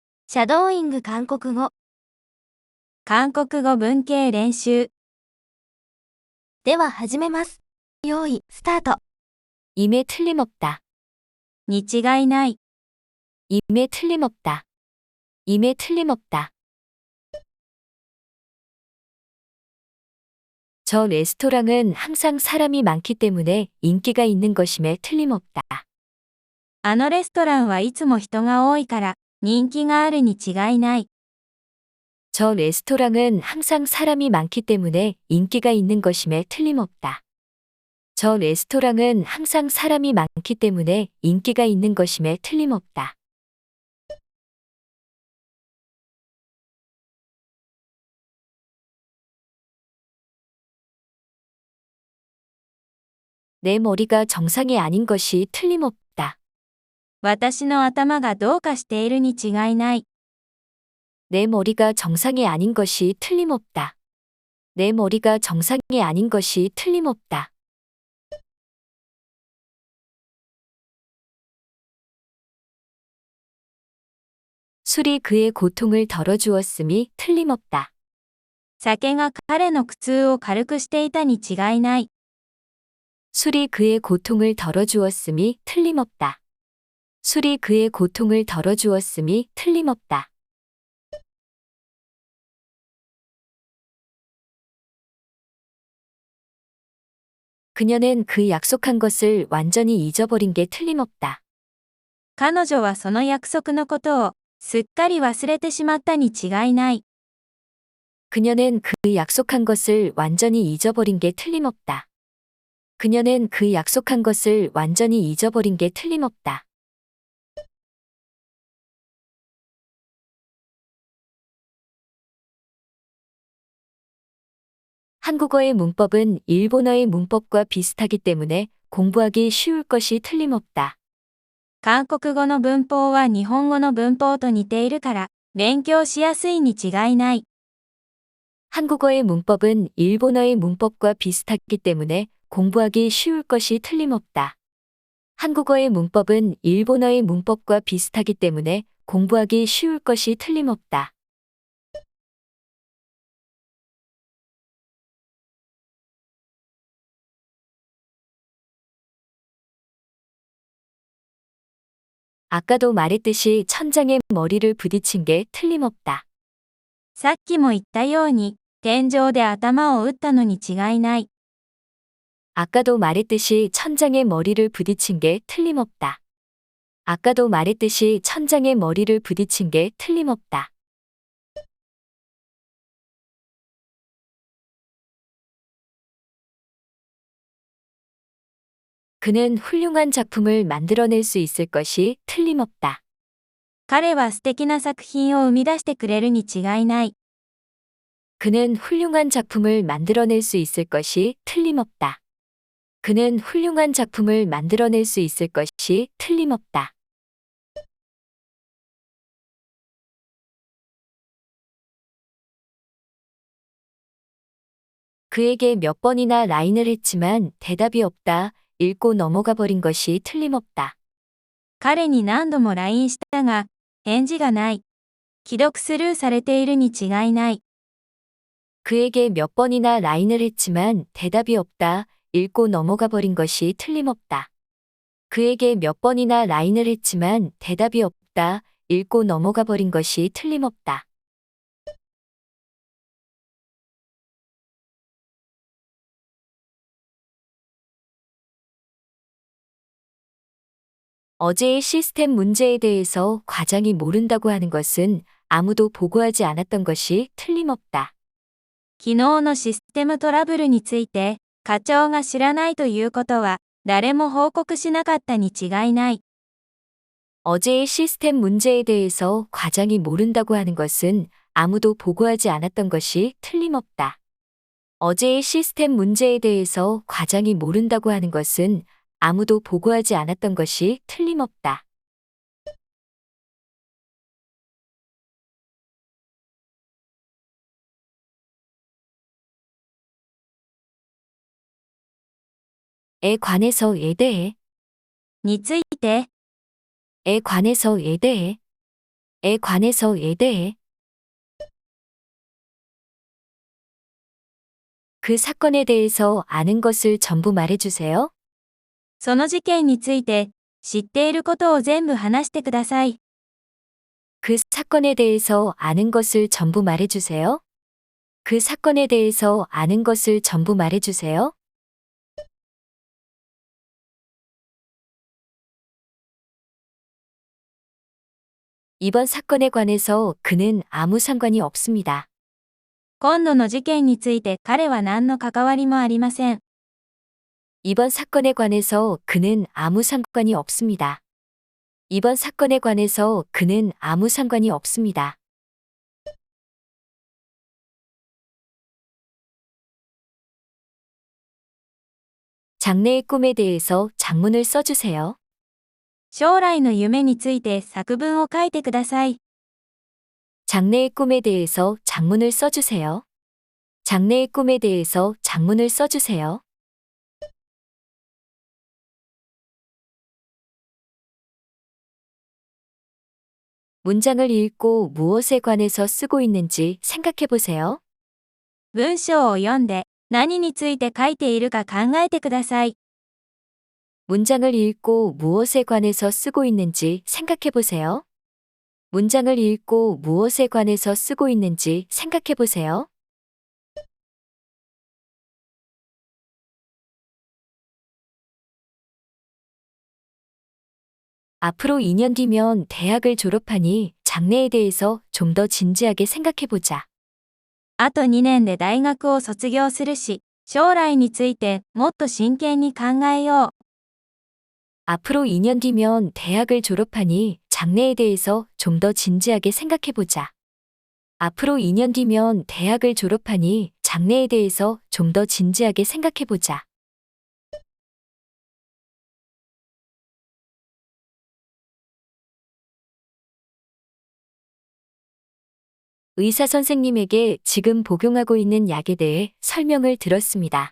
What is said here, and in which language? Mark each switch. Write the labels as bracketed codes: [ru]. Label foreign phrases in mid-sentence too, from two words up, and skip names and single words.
[ja] シャドーイング韓国語。韓国語文系練習。では始めます。用意、スタート。 [ko] 임에 틀림없다. [ja] に違いない。 [ko] 임에 틀림없다. 임에 틀림없다. 저 레스토랑은 항상 사람이 많기 때문에 인기가 있는 것임에 틀림없다. [ja] あのレストランはいつも人が多いから人気があるに違いない。 [ko] 저 레스토랑은 항상 사람이 많기 때문에 인기가 있는 것임에 틀림없다. 저 레스토랑은 항상 사람이 많기 때문에 인기가 있는 것임에 틀림없다. 내 머리가 정상이 아닌 것이 틀림없다. [ja] 私の頭がどうかしているに違いない。 [ko] 내 머리가 정상이 아닌 것이 틀림없다. 내 머리가 정상이 아닌 것이 틀림없다. 술이 그의 고통을 덜어주었음이 틀림없다. [ja] 酒が彼の苦痛を軽くしていたに違いない。 [ko] 술이 그의 고통을 덜어주었음이 틀림없다. 술이 그의 고통을 덜어주었음이 틀림없다. 그녀는 그 약속한 것을 완전히 잊어버린 게 틀림없다. [ja] 彼女はその約束のことをすっかり忘れてしまったに違いない。 [ko] 그녀는 그 약속한 것을 완전히 잊어버린 게 틀림없다. 그녀는 그 약속한 것을 완전히 잊어버린 게 틀림없다. 한국어의 문법은 일본어의 문법과 비슷하기 때문에 공부하기 쉬울 것이 틀림없다. [ja] 韓国語の文法は日本語の文法と似ているから勉強しやすいに違いない。 [ko] 한국어의 문법은 일본어의 문법과 비슷하기 때문에 공부하기 쉬울 것이 틀림없다. 한국어의 문법은 일본어의 문법과 비슷하기 때문에 공부하기 쉬울 것이 틀림없다. 아까도 말했듯이 천장에 머리를 부딪힌 게 틀림없다. [ja] さっきも言ったように天井で頭を打ったのに違いない。 [ko] 아까도 말했듯이 천장에 머리를 부딪힌 게 틀림없다. 아까도 말했듯이 천장에 머리를 부딪힌 게 틀림없다. 그는 훌륭한 작품을 만들어낼 수 있을 것이 틀림없다. [ja] 彼は素敵な作品を生み出してくれるに違いない。 [ko] 그는 훌륭한 작품을 만들어낼 수 있을 것이 틀림없다. 그는 훌륭한 작품을 만들어낼 수 있을 것이 틀림없다. 그에게 몇 번이나 라인을 했지만 대답이 없다. 읽고 넘어가 버린 것이 틀림없다. [ja] 彼に何度も LINE したが返事がない。既読スルーされているに違いない。 [ko] 그에게 몇 번이나 라인을 했지만 대답이 없다. 읽고 넘어가 버린 것이 틀림없다. 그에게 몇 번이나 라인을 했지만 대답이 없다. 읽고 넘어가 버린 것이 틀림없다. 어제의 시스템 문제에 대해서 과장이 모른다고 하는 것은 아무도 보고하지 않았던 것이 틀림없다. [ja] 昨日のシステムトラブルについて課長が知らないということは誰も報告しなかったに違いない。 [ko] 어제의 시스템 문제에 대해서 과장이 모른다고 하는 것은 아무도 보고하지 않았던 것이 틀림없다. 어제의 시스템 문제에 대해서 과장이 모른다고 하는 것은 아무도 보고하지 않았던 것이 틀림없다. 에 관해서에 대해 [ja] について [ko] 에 관해서에 대해 관해서에 대해. 그 사건에 대해서 아는 것을 전부 말해주세요. [ja] その事件について知っていることを全部話してください。 [ko] 그 사건에 대해서 아는 것을 전부 말해주세요. 그 사건에 대해서 아는 것을 전부 말해주세요. 이번 사건에 관해서 그는 아무 상관이 없습니다. [ja] 今度の事件について彼は何の関わりもありません。 [ko] 이번 사건에 관해서 그는 아무 상관이 없습니다. 이번 사건에 관해서 그는 아무 상관이 없습니다. 장래의 꿈에 대해서 작문을 써주세요. [ja] 将来の夢について作文を書いてください。 [ko] 장래의 꿈에 대해서 작문을 써주세요. 장래의 꿈에 대해서 작문을 써주세요. 문장을 읽고 무엇에 관해서 쓰고 있는지 생각해 보세요. [ja] 文章を読んで何について書いているか考えてください。 [ko] 문장을 읽고 무엇에 관해서 쓰고 있는지 생각해 보세요. 문장을 읽고 무엇에 관해서 쓰고 있는지 생각해 보세요. 앞으로 2년 뒤면 대학을 졸업하니 장래에 대해서 좀 더 진지하게 생각해 보자. [ja] あと2年で大学を卒業するし、将来についてもっと真剣に考えよう。 [ko] 앞으로 2년 뒤면 대학을 졸업하니 장래에 대해서 좀 더 진지하게 생각해 보자. 앞으로 2년 뒤면 대학을 졸업하니 장래에 대해서 좀 더 진지하게 생각해 보자. 의사 선생님에게 지금 복용하고 있는 약에 대해 설명을 들었습니다.